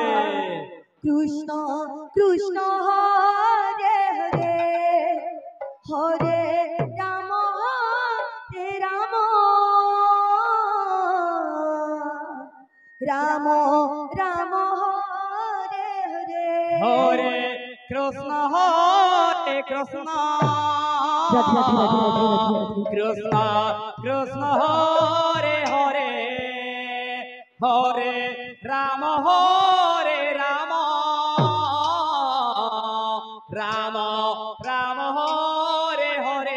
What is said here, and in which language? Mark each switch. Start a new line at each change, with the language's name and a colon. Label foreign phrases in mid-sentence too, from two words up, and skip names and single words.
Sanskrit: Krishna Krishna Hare Hare Hare Rama Rama Rama Hare Hare Hare Krishna কৃষ্ণ রাধে রাধে রাধে রাধে রাধে কৃষ্ণ কৃষ্ণ হরে হরে হরে রাম রাম রাম হরে হরে